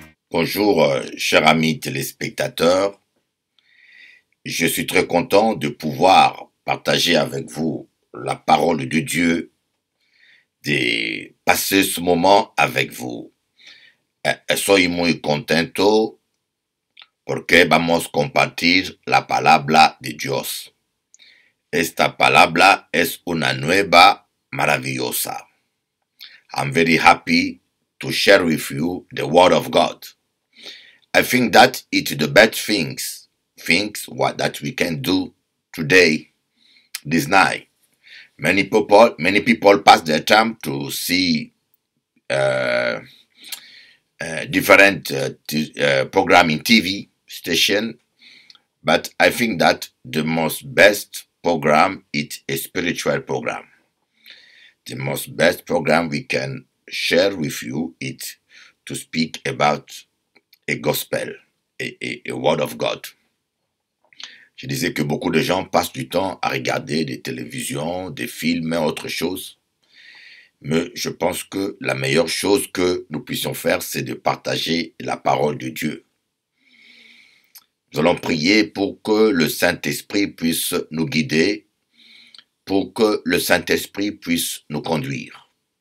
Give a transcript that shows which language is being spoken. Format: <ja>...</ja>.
<fr>Bonjour, chers amis téléspectateurs. Je suis très content de pouvoir partager avec vous la parole de Dieu, de passer ce moment avec vous.</fr> <es>Estoy muy contento porque vamos a compartir la palabra de Dios. Esta palabra es una nueva maravillosa.</es> <en>I'm very happy to share with you the Word of God. I think that it's the best things what that we can do today, this night. Many people pass their time to see uh, different programming TV station, but I think that the most best program is a spiritual program. The most best program we can share with you is to speak about a gospel, a word of God.</en> <fr>Je disais que beaucoup de gens passent du temps à regarder des télévisions, des films et autre chose. Mais je pense que la meilleure chose que nous puissions faire, c'est de partager la parole de Dieu. Nous allons prier pour que le Saint-Esprit puisse nous guider, pour que le Saint-Esprit puisse nous conduire.</fr>